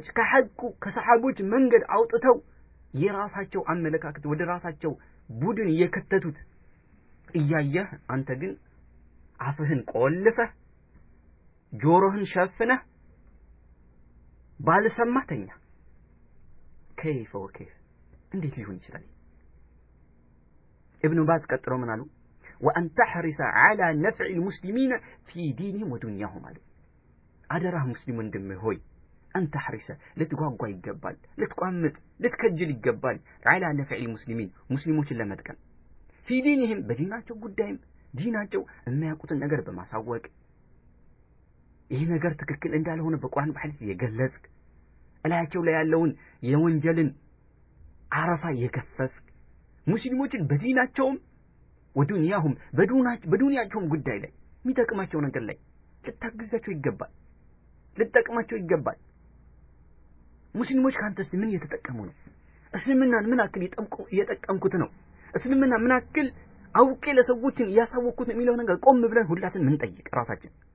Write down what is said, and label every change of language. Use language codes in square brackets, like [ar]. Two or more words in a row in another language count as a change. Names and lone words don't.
[am] ከሐቁ ከሰሃቦች መንገድ አውጥተው የራሳቸው አመለካከት ወደ ራሳቸው ቡድን የከተቱት እያየህ አንተ ግን አፍህን ቆልፈህ ጆሮህን ሸፍነህ ባልሰማተኛ كيف እንዴት ሊሆን ይችላል? ابن باز ቀጥለው ምን አሉ [ar] وأن تحرص على نفع المسلمين في دينهم ودنياهم [am] አሉ አደራ ሙስሊም ወንድሜ ሆይ [ar] أن تحرص [am] لتጓጓ ይገባል ልትቋምጥ ልትከጅል ይገባል [ar] على نفع المسلمين [am] ሙስሊሞችን ለመጥቀም [ar] في دينهم [am] በዲናቸው ጉዳይም ዲናቸው የሚያውቁትን ነገር በማሳወቅ ይህ ነገር ትክክል እንዳልሆነ በቁርአን በሐዲስ የገለጽክ እላያቸው ላይ ያለውን የወንጀልን አረፋ የከፈፍክ ሙስሊሞችን በዲናቸውም ወዱንያሁም በዱንያቸውም ጉዳይ ላይ የሚጠቅማቸው ነገር ላይ ልታግዛቸው ይገባል ልትጠቅማቸው ይገባል ሙስሊሞች ካንተስ ምን እየተጠቀሙ ነው እስልምናን ምን አክል እየጠቀምኩት ነው እስልምና ምን አክል አውቄ ለሰዎችን ያሳወኩት የሚለው ነገር ቆም ብለን ሁላችን ምን ጠይቅ ራሳችን